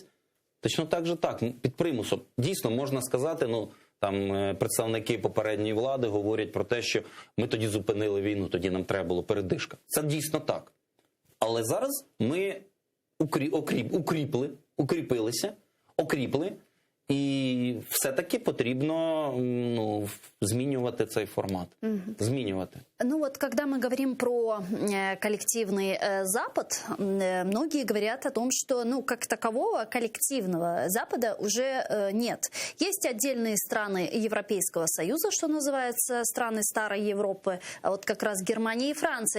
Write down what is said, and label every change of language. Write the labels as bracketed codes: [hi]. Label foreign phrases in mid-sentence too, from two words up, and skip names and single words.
[uk] Точно так же так, під примусом. Дійсно, можна сказати, ну, там представники попередньої влади говорять про те, що ми тоді зупинили війну, тоді нам треба було передишка. Це дійсно так. Але зараз ми укріпили, і все-таки потрібно, ну, змінювати цей формат. Змінювати. [ru] Ну вот, когда мы говорим про коллективный Запад, многие говорят о том, что, ну, как такового коллективного Запада уже нет. Есть отдельные страны Европейского Союза, что называется, страны старой Европы, а вот как раз Германия и Франция.